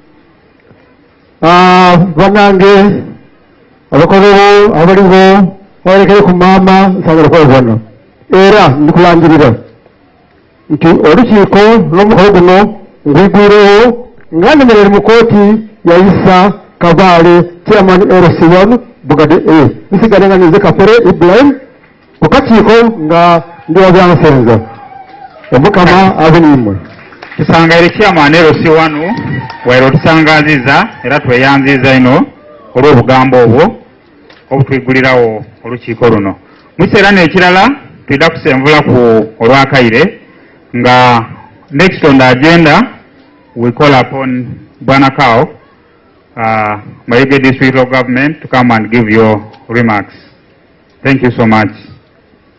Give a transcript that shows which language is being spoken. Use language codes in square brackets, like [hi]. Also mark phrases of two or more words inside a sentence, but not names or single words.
[xog] banange abakolowo abaliwo walekere ku maama nsagala kwebona era ndikulangirira nti olukiiko n'omukolo guno ngwigwirewo nga ndemerere mu kooti ya Isa Kabaale chairman LC1 Bugade nsigale nga nize Kapere Ibrahim ku kakiiko nga ndi wa byansenza omukama abe nimwe. Tusangaire chairman LC1 wairo tusangaziza era tweyanziza ino olw'obugambo obwo obutwigulirawo olukiiko luno. Mukiseera n'ekirala twida kusenvula ku olwakaire nga [en] next on the agenda we call upon Bwana Kao Mayuge District of Government to come and give your remarks. Thank you so much.